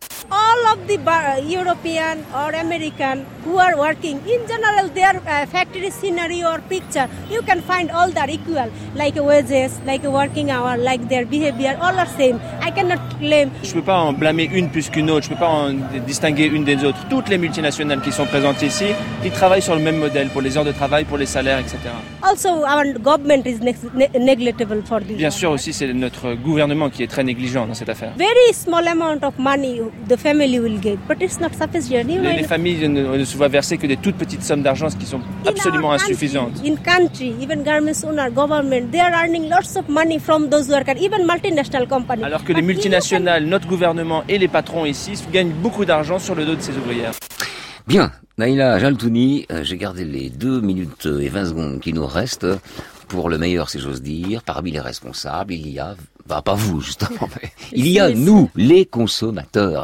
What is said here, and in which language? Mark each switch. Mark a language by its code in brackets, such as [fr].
[en] All of the European or American who are working, in general, their factory scenery or picture, you can find all that equal, like wages, like working hour, like their behavior, all the same. I cannot claim. [fr] Je peux pas en blâmer une plus qu'une autre. Je peux pas en distinguer une des autres. Toutes les multinationales qui sont présentes ici, ils travaillent sur le même modèle pour les heures de travail, pour les salaires, etc. [en] Also, our government is negligible for this. [fr] Bien sûr, aussi, c'est notre gouvernement qui est très négligent dans cette affaire. [en] Very small amount of money. The family will get, but it's not sufficient. [fr] Les familles ne se voient verser que des toutes petites sommes d'argent, ce qui sont absolument insuffisantes. [en] In country, even garments owner, government, they are earning lots of money from those workers, even multinational companies. [fr] Alors que les multinationales, notre gouvernement et les patrons ici gagnent beaucoup d'argent sur le dos de ces ouvrières. Bien, Naila Jaltouni, j'ai gardé les 2 minutes et 20 secondes qui nous restent pour le meilleur, si j'ose dire. Parmi les responsables, il y a... Bah, pas vous, justement. Mais il y a nous, les consommateurs.